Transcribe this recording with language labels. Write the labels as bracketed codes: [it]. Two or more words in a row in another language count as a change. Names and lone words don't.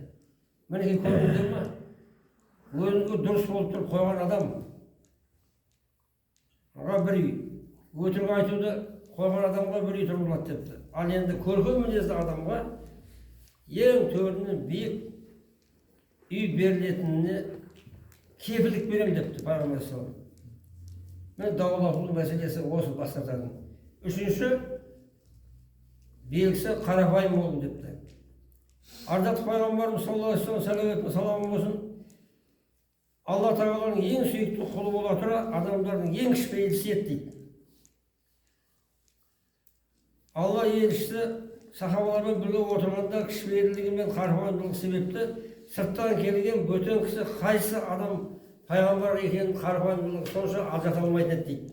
[kk] Мінекей көрдіңіздер ме? Өзінікі дұрыс болып тұрып қойған адам бір үй, өтірік айтуды қойған адамға бір үй тұрғызылады депті. Ал енді көркем мінезді адамға ең төрінен биік үй берілетініне кепілдік берем депті пайғамбар [ar] صلى الله عليه وسلم. [kk] Мен дауласудың мәселесі осы бас тартатын. Үшінші белгісі қарапайым болу депті. Ардатты пайғамбарымыз [ar] صلى الله عليه وسلم [kk] саламы болсын, Алла Тағаланың ең сүйікті құлы бола тұра, адамдардың ең кішіпейілісі еді дейді. Алла елшісі сахабалармен бірге отырғанда кішіпейілдігі мен қарапайымдылығы себепті сырттан келген бөтен кісі қайсы адам пайғамбар екенін қарапайымдылығы сонша ажырата алмайтын еді дейді.